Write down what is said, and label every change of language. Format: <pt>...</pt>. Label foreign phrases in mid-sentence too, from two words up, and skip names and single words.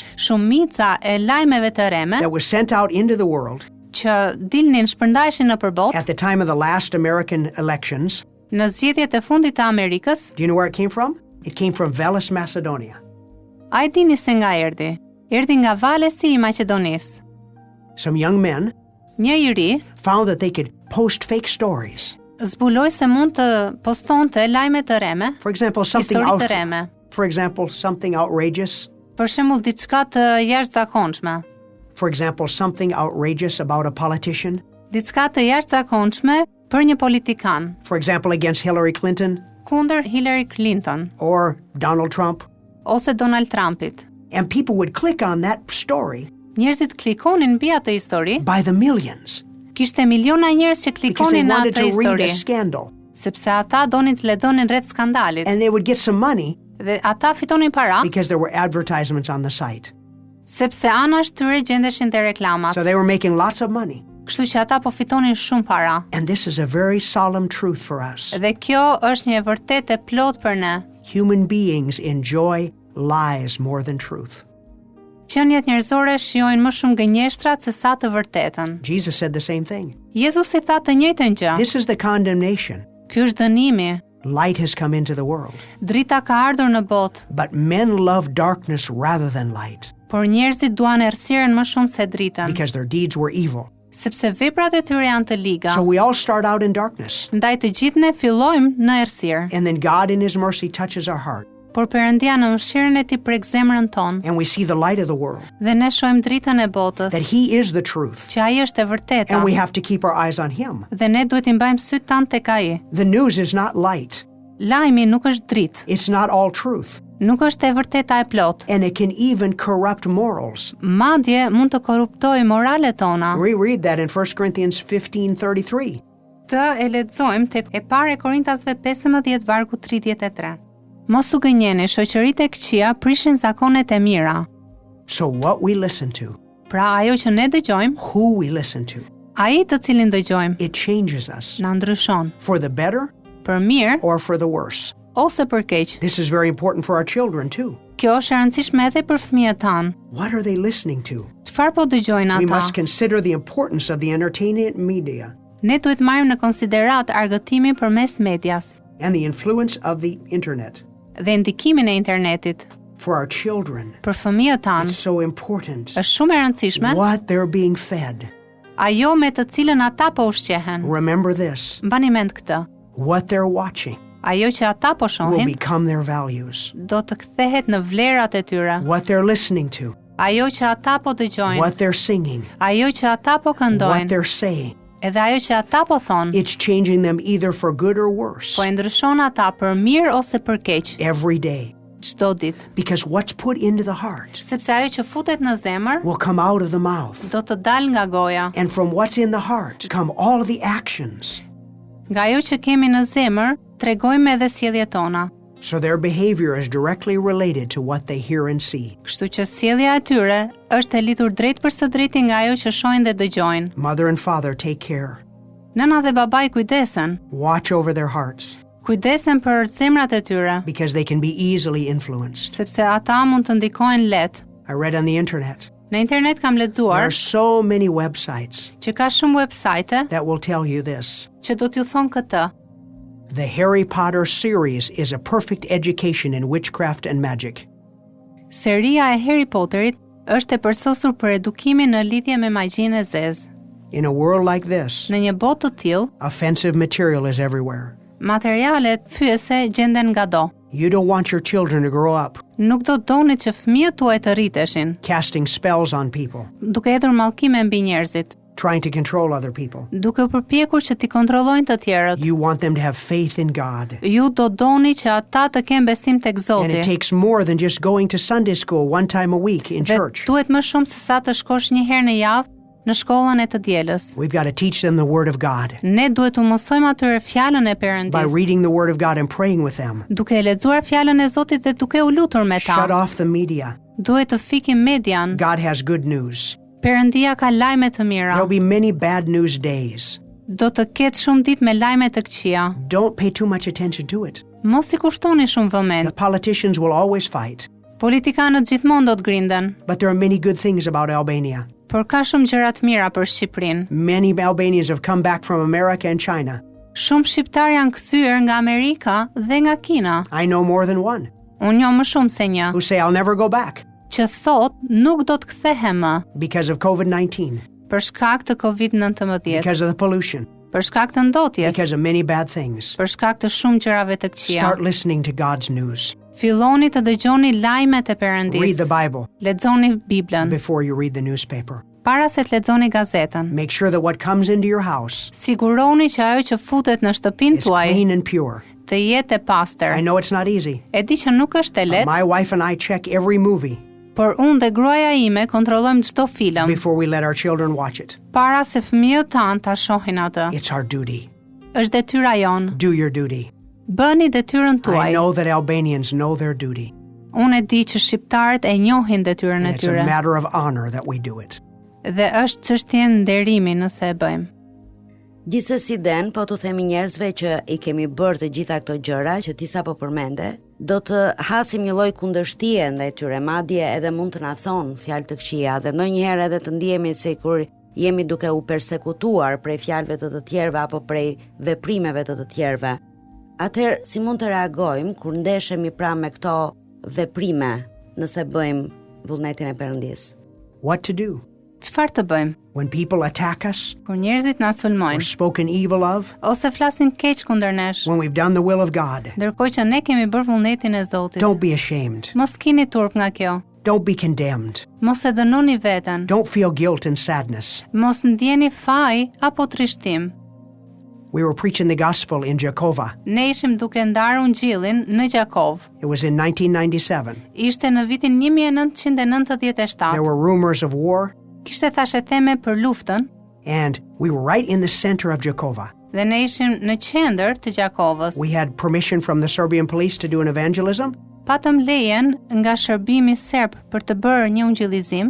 <sq>Shumica e lajmeve të reme</sq> <en>that was sent out into the world</en> <sq>që dilnin shpërndaheshin nëpër botë</sq> <en>at the time of the last American elections,</en> <sq>në zgjedhjet e fundit të Amerikës,</sq> <en>do you know where it came from? It came from Veles, Macedonia.</en> <sq>a e dini se nga erdhi? Erdhi nga valesi i Maqedonisë.</sq> <en>Some young men</en> <sq>Një i ri</sq> <en>found that they could post fake stories.</en> <sq>zbuloi se mund të postonte lajme të reme,</sq> <en>For example,</en> <sq>histori të reme.</sq> <en>something outrageous.</en> <sq>Për shembull diçka të jashtëzakonshme,</sq> <en>For example, something outrageous about a politician.</en> <sq>diçka të jashtëzakonshme për një politikan,</sq> <en>For example, against Hillary Clinton</en> <sq>kundër Hillary Clinton</sq> <en>or Donald Trump.</en> <sq>ose Donald Trumpit.</sq> <en>And people would click on that story</en> <sq>Njerëzit klikonin mbi atë histori,</sq> <en>by the millions</en> <sq>kishte miliona njerëz që</sq> <en>because they</en> <sq>klikonin në</sq> <en>wanted</en> <sq>atë</sq> <en>to read</en> <sq>histori,</sq> <en>a scandal.</en> <sq>sepse ata donin të lexonin rreth skandalit</sq> <en>And they would get some money</en> <sq>dhe ata fitonin para</sq> <en>because there were advertisements on the site.</en> <sq>sepse anash tyre gjendeshin te reklamat.</sq> <en>So they were making lots of money.</en> <sq>Kështu që ata po fitonin shumë para.</sq> <en>And this is a very solemn truth for us.</en> <sq>Dhe kjo është një e vërtetë e plot për ne.</sq> <en>Human beings enjoy lies more than truth.</en> <sq>Qenjet njerëzore shijojnë më shumë gënjeshtrat se sa të vërtetën.</sq> <en>Jesus said the same thing.</en> <sq>Jezusi tha të njëjtën gjë.</sq> <en>This is the condemnation.</en> <sq>Ky është dënimi.</sq> <en>Light has come into the world,</en> <sq>Drita ka ardhur në botë,</sq> <en>but men love darkness rather than light</en> <sq>por njerëzit duan errësirën më shumë se dritën,</sq> <en>because their deeds were evil.</en> <sq>sepse veprat e tyre janë të liga.</sq> <en>So we all start out in darkness,</en> <sq>Ndaj të gjithë ne fillojmë në errësirë,</sq> <en>and then God in his mercy touches our heart,</en> <sq>por Perëndia në mëshirën e Tij prek zemrën tonë</sq> <en>and we see the light of the world,</en> <sq>dhe ne shohim dritën e botës,</sq> <en>that he is the truth,</en> <sq>që ai është e vërteta.</sq> <en>and we have to keep our eyes on him.</en> <sq>Dhe ne duhet i mbajmë syt tanë tek ai.</sq> <en>The news is not light.</en> <sq>Lajmi nuk është dritë,</sq> <en>It's not all truth,</en> <sq>nuk është e vërteta e plot.</sq> <en>and it can even corrupt morals.</en> <sq>Madje mund të korruptojë moralet tona.</sq> <en>We read that in 1 Corinthians 15:33.</en> <sq>Të e lexojmë tek e parë e Korintasve 15 vargu 33. Mos u gënjeni, shoqëritë e këqija prishin zakonet e mira.</sq> <en>So what we listen to,</en> <sq>Pra ajo që ne dëgjojmë,</sq> <en>who we listen to,</en> <sq>ai të cilin dëgjojmë,</sq> <en>it changes us</en> <sq>na ndryshon</sq> <en>for the better</en> <sq>për mirë</sq> <en>or for the worse.</en> <sq>ose për keq.</sq> <en>This is very important for our children too.</en> <sq>Kjo është e rëndësishme edhe për fëmijët tan.</sq> <en>What are they listening to?</en> <sq>Çfarë po dëgjojnë</sq> <en>We must</en> <sq>ata?</sq> <en>consider the importance of the entertainment media</en> <sq>Ne duhet marrim në konsiderat argëtimin përmes medias</sq> <en>and the influence of the internet.</en> <sq>dhe ndikimin e internetit.</sq> <en>For our children,</en> <sq>Për fëmijët tan</sq> <en>it's so important</en> <sq>është shumë e rëndësishme</sq> <en>what they're being fed.</en> <sq>ajo me të cilën ata po ushqehen.</sq> <en>Remember this,</en> <sq>Mbani mend këtë.</sq> <en>what they're watching</en> <sq>Ajo që ata po</sq> <en>will</en> <sq>shohin</sq> <en>become their values.</en> <sq>do të kthehet në vlerat e tyre.</sq> <en>What they're listening to,</en> <sq>Ajo që ata po dëgjojnë,</sq> <en>what they're singing,</en> <sq>ajo që ata po</sq> <en>what</en> <sq>këndojnë,</sq> <en>they're saying,</en> <sq>edhe ajo që ata po thonë,</sq> <en>it's changing them either for good or worse</en> <sq>po e ndryshon ata për mirë ose për keq,</sq> <en>every day.</en> <sq>çdo ditë.</sq> <en>Because what's put into the heart</en> <sq>Sepse ajo që futet në zemër</sq> <en>will come out of the mouth.</en> <sq>do të dalë nga goja.</sq> <en>And from what's in the heart come all of the actions.</en> <sq>Nga ajo që kemi në zemër, tregojmë edhe sjelljet tona.</sq> <en>So their behavior is directly related to what they hear and see.</en> <sq>Kështu që sjellja e tyre është e lidhur drejt për së drejti nga ajo që shohin dhe dëgjojnë.</sq> <en>Mother and father take care.</en> <sq>Nëna dhe babai kujdesen,</sq> <en>Watch over their hearts</en> <sq>kujdesen për zemrat e tyre,</sq> <en>because they can be easily influenced.</en> <sq>sepse ata mund të ndikojnë lehtë.</sq> <en>I read on the internet,</en> <sq>Në internet kam</sq> <en>there are</en> <sq>lexuar</sq> <en>so many websites</en> <sq>që ka shumë websajte</sq> <en>that will tell you this.</en> <sq>që do t'ju thonë këtë.</sq> <en>The Harry Potter series is a perfect education in witchcraft and magic.</en> <sq>Seria e Harry Potterit është e përsosur për edukimin në lidhje me magjinë e zezë.</sq> <en>In a world like this,</en> <sq>Në një botë të tillë,</sq> <en>offensive material is everywhere.</en> <sq>materialet fyese gjenden ngado.</sq> <en>You don't want your children to grow up</en> <sq>Nuk do doni që fëmijët tuaj të rriteshin,</sq> <en>casting spells on people,</en> <sq>duke hedhur mallkime mbi njerëzit,</sq> <en>trying to control other people.</en> <sq>duke u përpjekur që t'i kontrollojnë të tjerët.</sq> <en>You want them to have faith in God.</en> <sq>Ju do doni që ata të kenë besim tek</sq> <en>And</en> <sq>Zoti.</sq> <en>it takes more than just going to Sunday school one time a week in</en> <sq>Dhe</sq> <en>church.</en> <sq>duhet më shumë se sa të shkosh një herë në javë në shkollën e të dielës.</sq> <en>We've got to teach them the Word of God</en> <sq>Ne duhet u mësojmë atyre fjalën e</sq> <en>by</en> <sq>Perëndis,</sq> <en>reading the Word of God and praying with them.</en> <sq>duke e lexuar fjalën e Zotit dhe duke u lutur me</sq> <en>Shut</en> <sq>ta.</sq> <en>off the media.</en> <sq>Duhet të fikim median.</sq> <en>God has good news.</en> <sq>Perëndia ka lajme të mira.</sq> <en>There'll be many bad news days.</en> <sq>Do të ketë shumë ditë me lajme të këqija.</sq> <en>Don't pay too much attention to it.</en> <sq>Mos I kushtoni shumë</sq> <en>The</en> <sq>vëmend.</sq> <en>politicians will always fight,</en> <sq>Politikanët gjithmonë do të grinden,</sq> <en>but there are many good things about Albania.</en> <sq>por ka shumë gjëra të mira për Shqipërinë.</sq> <en>Many Albanians have come back from America and China.</en> <sq>Shumë shqiptar janë kthyer nga Amerika dhe nga Kina.</sq> <en>I know more than one</en> <sq>Unë njoh më shumë se një,</sq> <en>who say, I'll never go back</en> <sq>që thot nuk do të kthehem më</sq> <en>because of COVID-19,</en> <sq>për shkak të COVID-19,</sq> <en>because of the pollution,</en> <sq>për shkak të ndotjes,</sq> <en>because of many bad things.</en> <sq>për shkak të shumë gjërave të këqija.</sq> <en>Start listening to God's news.</en> <sq>Filloni të dëgjoni lajmet e</sq> <en>Read</en> <sq>Perëndis.</sq> <en>the Bible</en> <sq>Lexoni Biblën</sq> <en>before you read the newspaper.</en> <sq>para se të lexoni gazetën.</sq> <en>Make sure that what comes into your house</en> <sq>Siguroni që ajo që futet në shtëpinë</sq> <en>is</en> <sq>tuaj</sq> <en>clean and pure.</en> <sq>të jetë e pastër.</sq> <en>I know it's not easy.</en> <sq>E di që nuk është e lehtë,</sq> <en>My wife and I check every movie</en> <sq>por unë dhe gruaja ime kontrollojmë çdo film</sq> <en>before we let our children watch it.</en> <sq>para se fëmijët tanë ta shohin atë.</sq> <en>It's our duty.</en> <sq>Është detyra jon.</sq> <en>Do your duty.</en> <sq>Bëni detyrën</sq> <en>I</en> <sq>tuaj.</sq> <en>know that Albanians know their duty.</en> <sq>Unë e di që shqiptarët e njohin detyrën</sq> <en>And</en> <sq>e</sq> <en>it's a</en> <sq>tyre</sq> <en>matter of honor that we do it.</en> <sq>dhe është çështje nderimi nëse e bëjmë. Gjithsesi den, po të themi njerëzve që I kemi bërë të gjitha këto gjëra që ti sapo përmende, do të hasim një lloj kundërshtie ndaj tyre, madje edhe mund të na thonë fjalë të këqija dhe ndonjëherë edhe të ndihemi se kur jemi duke u persekutuar prej fjalëve të tjerëve apo prej veprimeve të tjerëve. Atëherë, si mund të reagojmë kur ndeshemi pra me këto veprime nëse bëjmë vullnetin e Perëndis?</sq> <en>What to do</en> <sq>Çfarë të bëjmë?</sq> <en>when people attack us</en> <sq>Kur njerëzit na</sq> <en>or</en> <sq>sulmojnë</sq> <en>spoken evil of,</en> <sq>ose flasin keq kundër nesh,</sq> <en>when we've done the will of God?</en> <sq>ndërkohë që ne kemi bërë vullnetin e Zotit.</sq> <en>Don't be ashamed.</en> <sq>Mos keni turp nga kjo.</sq> <en>Don't be condemned.</en> <sq>Mos e dënoni veten.</sq> <en>Don't feel guilt and sadness.</en> <sq>Mos ndjeni faj apo trishtim.</sq> <en>We were preaching the gospel in Jakova.</en> <sq>Ne ishim duke ndarë ungjillin në Gjakov.</sq> <en>It was in 1997.</en> <sq>Ishte në vitin 1997.</sq> <en>There were rumors of war,</en> <sq>Kishte thashe theme për luftën</sq> <en>and we were right in the center of Jakova.</en> <sq>dhe ne ishim në qendër të Gjakovës.</sq> <en>We had permission from the Serbian police to do an evangelism,</en> <sq>Patëm lejen nga shërbimi serb për të bërë një ungjillizim</sq>